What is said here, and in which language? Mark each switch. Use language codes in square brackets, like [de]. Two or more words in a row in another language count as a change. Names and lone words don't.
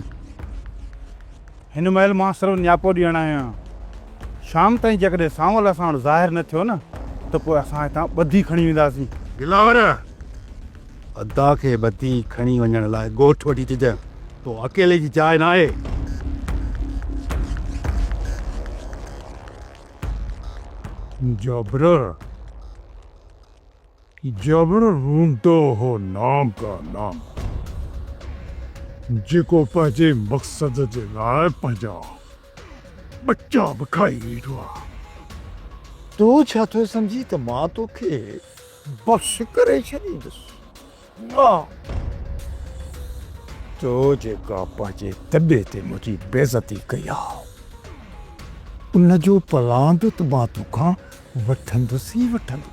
[sd] हिन महिल मां सिर्फ़ु न्यापो ॾियण आयो आहियां। शाम ताईं जेकॾहिं सावल असां वटि ज़ाहिर न थियो न त पोइ असां हितां ॿधी खणी वेंदासीं। दिलावर अदा खे ॿधी खणी वञण लाइ ॻोठ वठी अचिजांइ, तो अकेले जी जाइ न आहे। जबर जबर रूंदो हो नाम का नाम जेको पंहिंजे मक़सद जे लाइ पंहिंजा बच्चा बि खाई वेठो आहे। तो छा थो सम्झी त मां तोखे बख़्श करे छॾींदुसि? तो जेका पंहिंजे दॿे ते मुंहिंजी बेइज़ती कई आहे उन जो पलांद त मां तोखां वठंदुसि ई वठंदुसि।